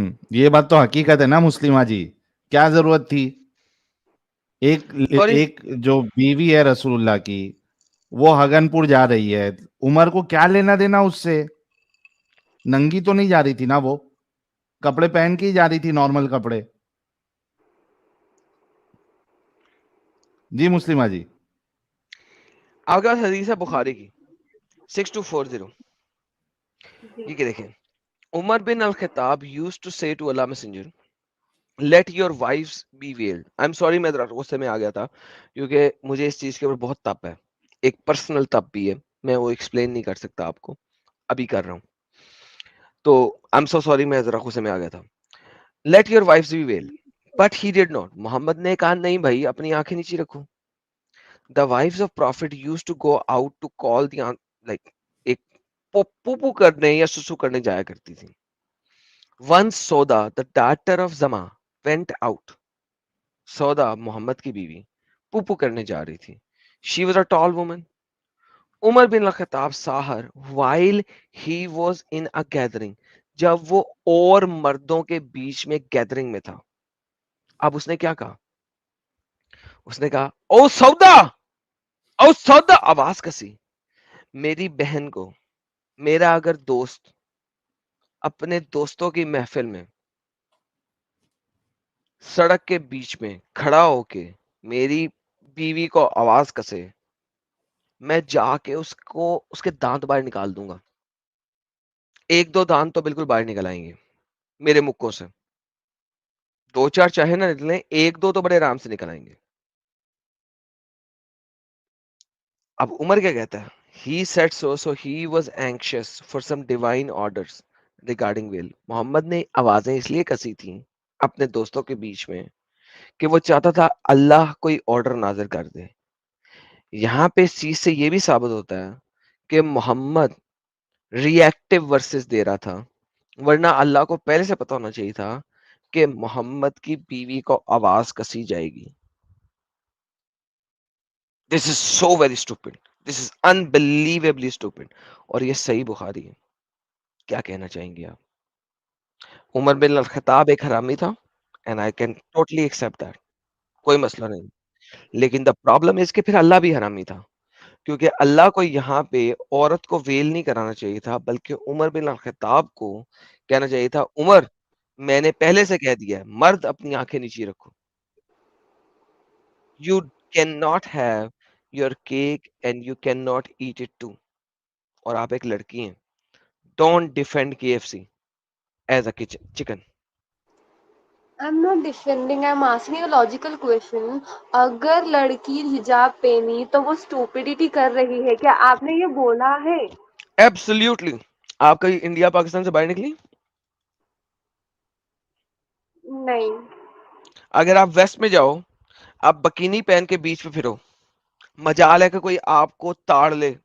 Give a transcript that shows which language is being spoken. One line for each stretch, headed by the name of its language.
Urdu: یہ بات تو حقیقت ہے نا مسلمہ جی. کیا ضرورت تھی؟ ایک جو بیوی ہے رسول اللہ کی وہ ہگن پور جا رہی ہے, عمر کو کیا لینا دینا اس سے؟ ننگی تو نہیں جا رہی تھی نا, وہ کپڑے پہن کے ہی جا رہی تھی, نارمل کپڑے. جی مسلمہ جی. آپ کے پاس حدیث ہے بخاری کی 6240. یہ کہ دیکھیں
English: عمر بن الخطاب used to say to Allah messenger let your wives be veiled. I'm sorry
Urdu: میں ذرا غصے میں آ گیا تھا کیونکہ مجھے اس چیز کے اوپر بہت تپ ہے, ایک پرسنل تپ بھی ہے, میں وہ ایکسپلین نہیں کر سکتا آپ کو, ابھی کر رہا ہوں. تو
English: I'm so sorry
Urdu: میں ذرا غصے میں آ گیا تھا.
English: let your wives be veiled but he did not.
Urdu: محمد نے کہا نہیں بھائی اپنی آنکھیں نیچی رکھو.
English: The wives of prophet used to go out to call the like
Urdu: ایک پوپو کرنے یا سسو کرنے جایا کرتی تھی.
English: Once Soda, the daughter of Zama, went out.
Urdu: سودا محمد کی بیوی پوپو کرنے جا رہی تھی.
English: She was a tall woman. عمر بن الخطاب saw her while he was in a gathering.
Urdu: جب وہ اور مردوں کے بیچ میں گیدرنگ میں تھا. اب اس نے کیا کہا؟ اس نے کہا او سودا, او سودا, آواز کسی. میری بہن کو میرا اگر دوست اپنے دوستوں کی محفل میں سڑک کے بیچ میں کھڑا ہو کے میری بیوی کو آواز کسے, میں جا کے اس کے دانت باہر نکال دوں گا. ایک دو دانت تو بالکل باہر نکل آئیں گے میرے مکوں سے, دو چار چاہے نہ نکلیں, ایک دو تو بڑے آرام سے نکل آئیں گے. اب عمر کیا کہتا ہے؟
English: He said so he was anxious for some divine orders regarding will.
Urdu: محمد نے آوازیں اس لیے کسی تھیں اپنے دوستوں کے بیچ میں کہ وہ چاہتا تھا اللہ کوئی آرڈر نازل کر دے. یہاں پہ اس چیز سے یہ بھی ثابت ہوتا ہے کہ محمد ری ایکٹیو ورسز دے رہا تھا, ورنہ اللہ کو پہلے سے پتا ہونا چاہیے تھا کہ محمد کی بیوی کو آواز کسی جائے گی.
English: This is so very stupid. This is unbelievably stupid.
Urdu: اور یہ صحیح بخاری ہے. کیا کہنا چاہیں گے آپ؟ عمر بن الخطاب ایک حرامی تھا
English: and I can totally accept that.
Urdu: کوئی مسئلہ نہیں. لیکن
English: the problem is
Urdu: کہ پھر اللہ بھی حرامی تھا, کیونکہ اللہ کو یہاں پہ عورت کو ویل نہیں کرانا چاہیے تھا, بلکہ عمر بن الخطاب کو کہنا چاہیے تھا عمر میں نے پہلے سے کہہ دیا ہے مرد اپنی آنکھیں نیچی رکھو.
English: You cannot have your cake and you cannot eat it too.
Urdu: اور آپ ایک لڑکی ہیں.
English: Don't defend KFC as a chicken. I'm not defending, I'm asking a logical question.
Urdu: اگر لڑکی حجاب پہنی تو وہ stupidity کر رہی ہے، کیا آپ نے یہ بولا ہے؟
English: Absolutely.
Urdu: آپ کہیں انڈیا پاکستان سے باہر نکلی؟ نہیں. اگر آپ ویسٹ میں جاؤ، آپ بکینی پہن کے بیچ پہ پھرو، مجال ہے کہ کوئی آپ کو تاڑ لے.